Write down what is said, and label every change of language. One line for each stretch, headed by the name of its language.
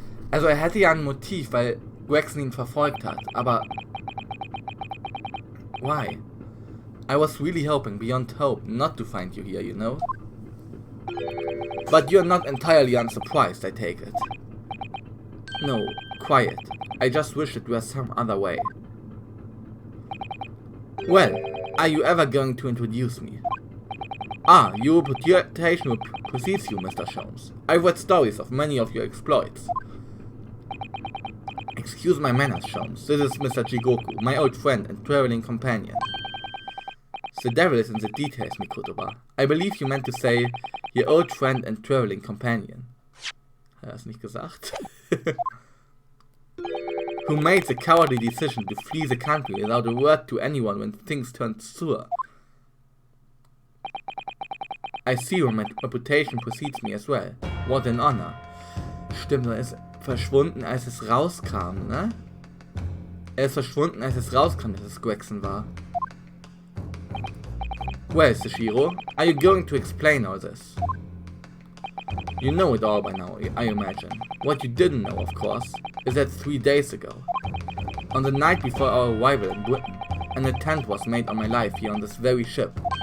German: Also er hätte ja ein Motiv, weil Gregson ihn verfolgt hat, aber...
English: Why? I was really hoping, beyond hope, not to find you here, you know? But you're not entirely unsurprised, I take it. No, quiet. I just wish it were some other way. Well, are you ever going to introduce me? Ah, your reputation precedes you, Mr. Sholmes. I've read stories of many of your exploits. Excuse my manners, Sholmes. This is Mr. Jigoku, my old friend and traveling companion. The devil is in the details, Mikotoba. I believe you meant to say, your old friend and traveling companion.
German: Hat er das nicht gesagt?
English: Who made the cowardly decision to flee the country without a word to anyone when things turned sour. I see your reputation precedes me as well. What an honor.
German: Stimmt, er ist verschwunden, als es rauskam, ne? Er ist verschwunden, als es rauskam, dass es Gregson war.
English: Well, Seshiro, are you going to explain all this? You know it all by now, I imagine. What you didn't know, of course, is that 3 days ago, on the night before our arrival in Britain, an attempt was made on my life here on this very ship.